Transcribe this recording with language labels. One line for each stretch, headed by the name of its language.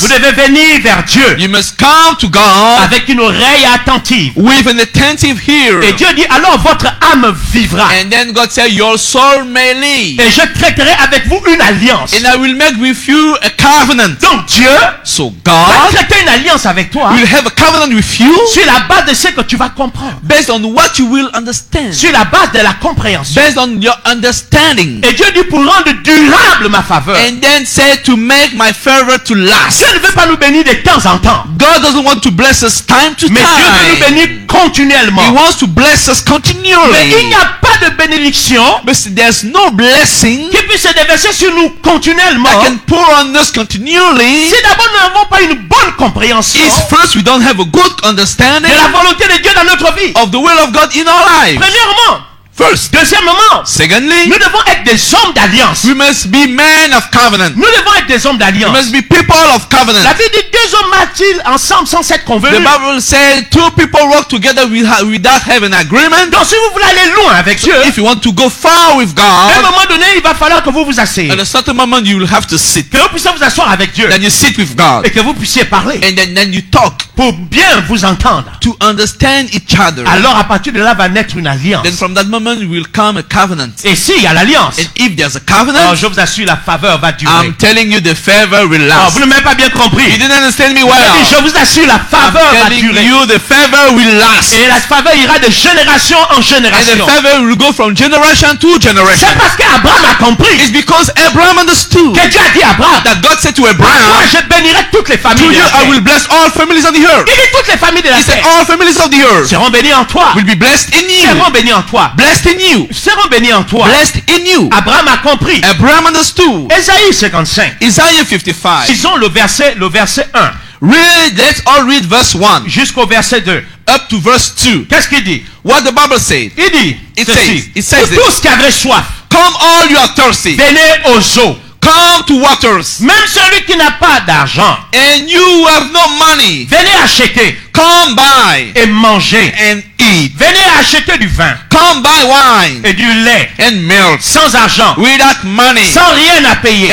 French: vous devez venir vers Dieu.
English: You must come to God
French: avec une oreille attentive.
English: With an attentive ear.
French: Et Dieu dit alors votre âme vivra.
English: And then God said your soul may live.
French: Et je traiterai avec vous une alliance.
English: And I will make with you a covenant.
French: Donc Dieu va traiter une alliance avec toi.
English: Will have a covenant with you.
French: Sur la base de ce que tu vas comprendre.
English: Based on what you will understand.
French: Sur la base de la compréhension.
English: Based on your understanding.
French: Et Dieu dit pour rendre durable ma faveur.
English: And then said to make my favor to last.
French: Dieu ne veut pas nous bénir de temps en temps.
English: God doesn't want to bless us time to time.
French: Mais Dieu veut nous bénir continuellement.
English: He wants to bless us continually.
French: Mais il n'y a pas de bénédiction.
English: But there's no blessing
French: qui puisse se déverser sur nous continuellement.
English: That can pour on us continually.
French: Si d'abord nous n'avons pas une bonne compréhension.
English: Is first we don't have a good understanding
French: de la volonté de Dieu dans notre vie.
English: Of the will of God in our lives.
French: Premièrement.
English: First.
French: Deuxièmement.
English: Secondly.
French: Nous devons être des hommes d'alliance.
English: We must be men of covenant.
French: Nous devons être des hommes d'alliance.
English: We must be people of covenant.
French: La Bible dit deux hommes marchent ensemble sans s'être convenus.
English: The Bible says two people work together without having an agreement.
French: Donc si vous voulez aller loin avec Dieu,
English: if you want to go far with God,
French: à un moment donné, il va falloir que vous vous asseyez.
English: At a certain moment, you will have to sit.
French: Que vous puissiez vous asseoir avec Dieu.
English: Then you sit with God.
French: Et que vous puissiez parler.
English: And then you talk.
French: Pour bien vous entendre.
English: To understand each other.
French: Alors à partir de là va naître une alliance.
English: Then from that moment will come a covenant.
French: Et s'il y a l'alliance,
English: and if there's a covenant,
French: alors je vous assure la faveur va durer.
English: I'm telling you the favor will last.
French: Vous ne m'avez pas bien compris.
English: You didn't understand me well.
French: Je vous assure la faveur va durer.
English: You the favor will last.
French: Et la faveur ira de génération en génération.
English: And the favor will go from generation to generation.
French: C'est parce qu'Abraham a compris.
English: It's because Abraham understood.
French: Que Dieu a dit à Abraham.
English: That God said to Abraham.
French: Moi je bénirai toutes les familles.
English: To you I will bless all families on the earth.
French: Il dit toutes les familles de la terre.
English: He said all families of the earth
French: seront bénies en toi.
English: Will be blessed in you.
French: Seront bénies en toi.
English: Blessed in you.
French: Seront bénies en toi.
English: Blessed in you.
French: Abraham a compris.
English: Abraham understood.
French: Ésaïe 55.
English: Isaiah 55.
French: Disons le verset 1.
English: Read, let's all read verse 1.
French: Jusqu'au verset 2.
English: Up to verse 2.
French: Qu'est-ce qu'il dit?
English: What the Bible says.
French: Il dit.
English: It says
French: vous tous qui avez soif.
English: Come all you are thirsty.
French: Venez aux eaux.
English: Come to waters.
French: Même celui qui n'a pas d'argent.
English: And you have no money.
French: Venez acheter.
English: Come buy.
French: Et manger.
English: And eat.
French: Venez acheter du vin.
English: Come buy wine.
French: Et du lait.
English: And milk.
French: Sans argent.
English: Without money.
French: Sans rien à payer.